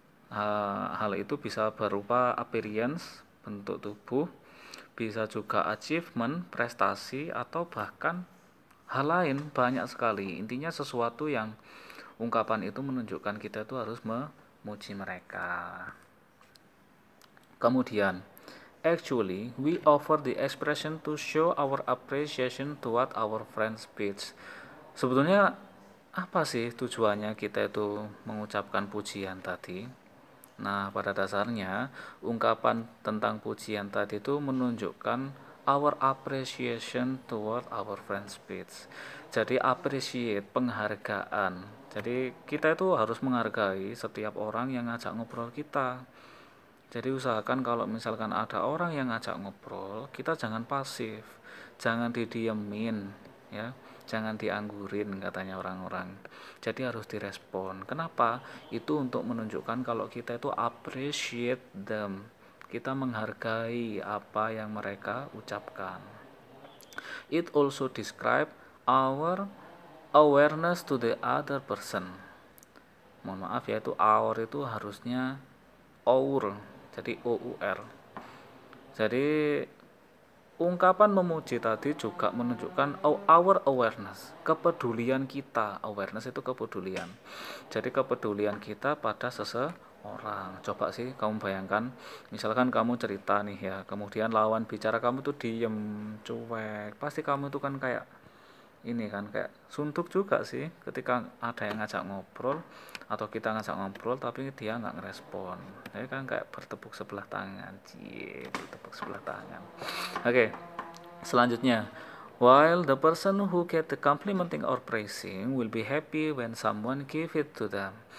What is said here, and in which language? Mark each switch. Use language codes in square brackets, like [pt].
[id] Hal itu bisa berupa appearance, bentuk tubuh, bisa juga achievement, prestasi, atau bahkan hal lain banyak sekali. Intinya sesuatu yang ungkapan itu menunjukkan kita itu harus memuji mereka. Kemudian, [en] actually, we offer the expression to show our appreciation toward our friend's speech. [id] Sebetulnya apa sih tujuannya kita itu mengucapkan pujian tadi? Nah, pada dasarnya ungkapan tentang pujian tadi itu menunjukkan [en] our appreciation toward our friend's speech. [id] Jadi appreciate, penghargaan. Jadi kita itu harus menghargai setiap orang yang ngajak ngobrol kita. Jadi usahakan kalau misalkan ada orang yang ngajak ngobrol, kita jangan pasif, jangan didiemin, ya, jangan dianggurin katanya orang-orang. Jadi harus direspon. Kenapa? Itu untuk menunjukkan kalau kita itu [en] appreciate them. [id] Kita menghargai apa yang mereka ucapkan. [en] It also describe our awareness to the other person. [id] Mohon maaf ya, itu our itu harusnya our, jadi OUR. Jadi ungkapan memuji tadi juga menunjukkan our awareness, kepedulian kita. Awareness itu kepedulian. Jadi kepedulian kita pada seseorang. Coba sih kamu bayangkan, misalkan kamu cerita nih ya, kemudian lawan bicara kamu tuh diem, cuek. Pasti kamu tuh kan kayak ini kan kayak suntuk juga sih ketika ada yang ngajak ngobrol atau kita ngajak ngobrol tapi dia nggak ngerespon. Jadi kan kayak bertepuk sebelah tangan, bertepuk sebelah tangan. Oke, selanjutnya, [en] while the person who get the complimenting or praising will be happy when someone give it to them.